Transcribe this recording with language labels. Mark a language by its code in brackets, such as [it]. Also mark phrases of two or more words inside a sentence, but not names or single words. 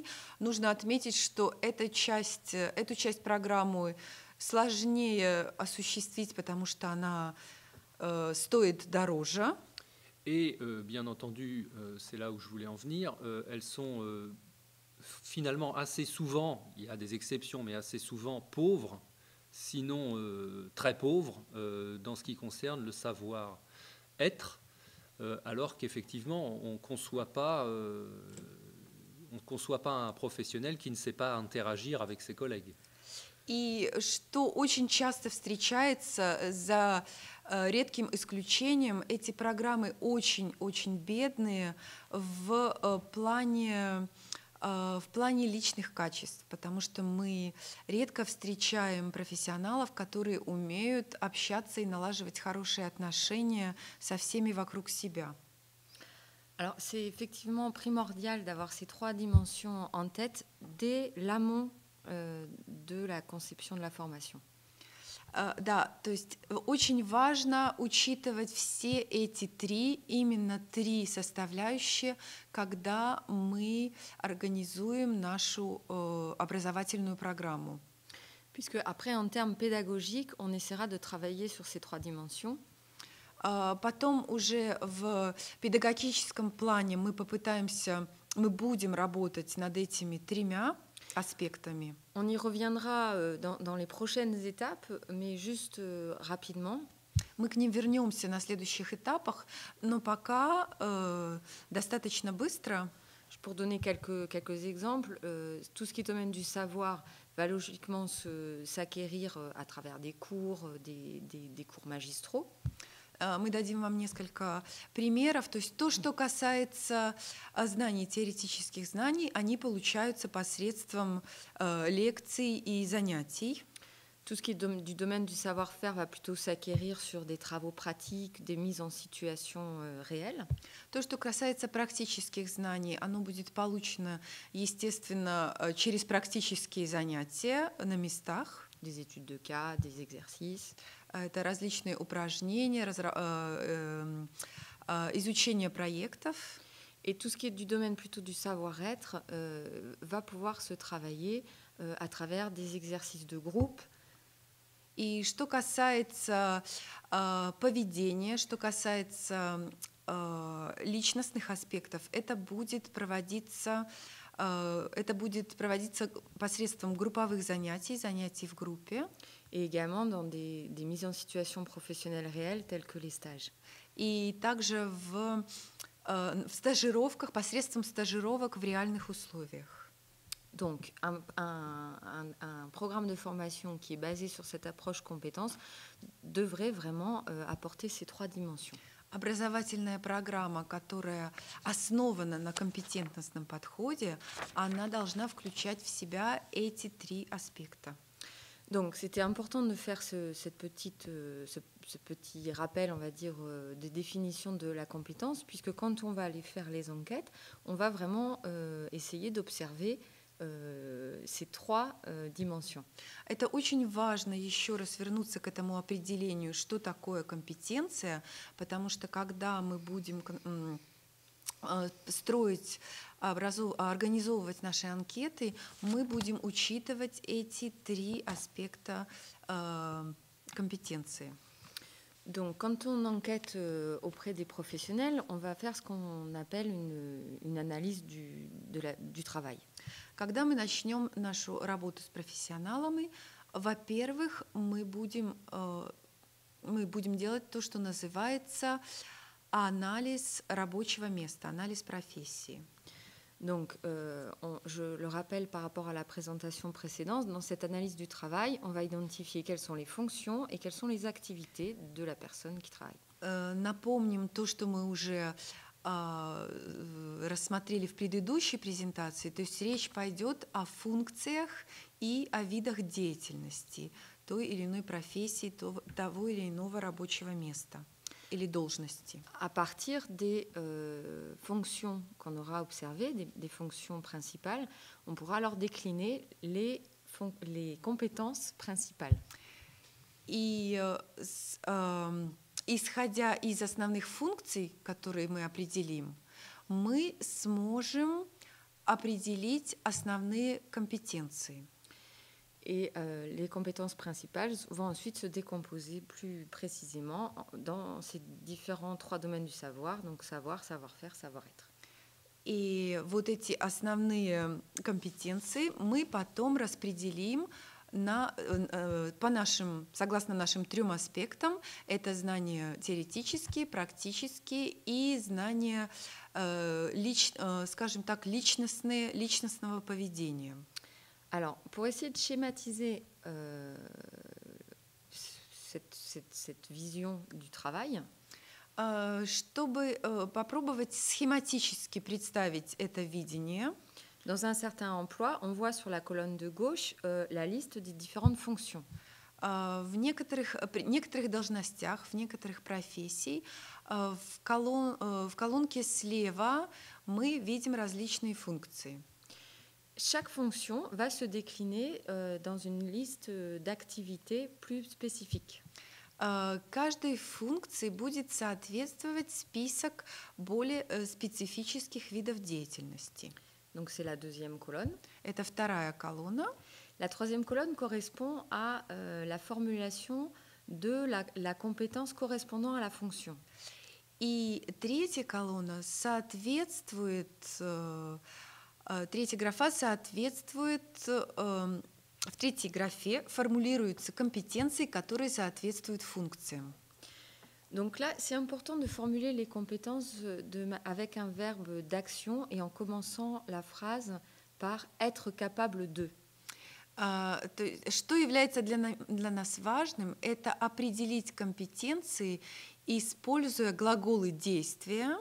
[ru] Нужно отметить, что эту часть программы сложнее осуществить, потому что она стоит дороже. [fr] Et bien entendu, c'est là où je voulais en venir, elles sont finalement assez souvent, il y a des exceptions, mais assez souvent pauvres, sinon très pauvres, dans ce qui concerne le savoir-être, alors qu'effectivement, on ne conçoit pas un professionnel qui ne sait pas interagir avec ses collègues. [ru] И что очень часто встречается, за редким исключением, эти программы очень-очень бедные в плане личных качеств, потому что мы редко встречаем профессионалов, которые умеют общаться и налаживать хорошие отношения со всеми вокруг себя. [fr] Alors, c'est effectivement primordial d'avoir ces trois dimensions en tête dès l'amont de la conception de la formation. [ru] Да, то есть очень важно учитывать все эти именно три составляющие, когда мы организуем нашу образовательную программу. [fr] Puisque après, en termes pédagogiques, on essaiera de travailler sur ces trois dimensions. [ru] Потом уже в педагогическом плане мы будем работать над этими тремя аспектами. [fr] On y reviendra dans les prochaines étapes, mais juste rapidement. [ru] Мы к ним вернемся на следующих этапах, но пока достаточно быстро. [fr] Pour donner quelques exemples, tout ce qui est domaine du savoir va logiquement s'acquérir à travers des cours, des cours magistraux. [ru] Мы дадим вам несколько примеров. То есть то, что касается знаний, теоретических знаний, они получаются посредством лекций и занятий. [fr] Tout ce qui est du domaine du savoir-faire va plutôt s'acquérir sur des travaux pratiques, des mises en situation réelles. [ru] То, что касается практических знаний, оно будет получено, естественно, через практические занятия на местах. [fr] Des études de cas, des exercices. [ru] Это различные упражнения, изучение проектов. [fr] Et tout ce qui est du domaine plutôt du savoir-être va pouvoir se travailler à travers des exercices de groupe. [ru] И что касается поведения, что касается личностных аспектов, это будет проводиться посредством групповых занятий в группе. [fr] Et également dans des mises en situation professionnelles réelles telles que les stages. [ru] И также в стажировках, посредством стажировок в реальных условиях. [fr] Donc, un programme de formation qui est basé sur cette approche compétence devrait vraiment apporter ces trois dimensions. [ru] Образовательная программа, которая основана на компетентностном подходе, она должна включать в себя эти три аспекта. [fr] Donc, c'était important de faire ce petit rappel, on va dire, de définition de la compétence, puisque quand on va aller faire les enquêtes, on va vraiment essayer d'observer ces trois dimensions. [ru] Это очень важно еще раз вернуться к этому определению, что такое компетенция, потому что когда мы будем организовывать наши анкеты, мы будем учитывать эти три аспекта компетенции. [fr] Donc, quand on enquête auprès des professionnels, on va faire ce qu'on appelle une analyse du travail. [ru] Когда мы начнем нашу работу с профессионалами, во-первых, мы будем делать то, что называется анализ рабочего места, анализ профессии. [fr] Donc, je le rappelle par rapport à la présentation précédente, dans cette analyse du travail, on va identifier quelles sont les fonctions et quelles sont les activités de la personne qui travaille. [ru] Напомним то, что мы уже рассмотрели в предыдущей презентации, то есть речь пойдет о функциях и о видах деятельности той или иной профессии, того или иного рабочего места или должности. [fr] À partir des fonctions qu'on aura observées, des fonctions principales, on pourra alors décliner les compétences principales. [ru] И исходя из основных функций, которые мы определим, мы сможем определить основные компетенции. [fr] Et les compétences principales vont ensuite se décomposer plus précisément dans ces différents trois domaines du savoir, donc savoir, savoir-faire, savoir-être. [ru] И вот эти основные компетенции мы потом распределим согласно нашим трем аспектам. Это знания теоретические, практические и знания, скажем так, личностного поведения. [fr] Alors, pour essayer de schématiser cette vision du travail, [ru] чтобы попробовать схематически представить это видение, [fr] dans un certain emploi, on voit sur la colonne de gauche la liste des différentes fonctions. [ru] В некоторых должностях, в некоторых профессиях, в колонке слева мы видим различные функции. [fr] Chaque fonction va se décliner dans une liste d'activités plus spécifiques. [ru] Каждой функции будет соответствовать список более специфических видов деятельности. [fr] Donc c'est la deuxième colonne. [ru] Это вторая колонна. [fr] La troisième colonne correspond à la formulation de la compétence correspondant à la fonction. [ru] И третья колонна соответствует... Третья графа соответствует, в третьей графе формулируются компетенции, которые соответствуют функциям. [fr] Donc là, c'est important de formuler les compétences avec un verbe d'action et en commençant la phrase par être capable de. [ru] Что является для нас важным, это определить компетенции, используя глаголы действия.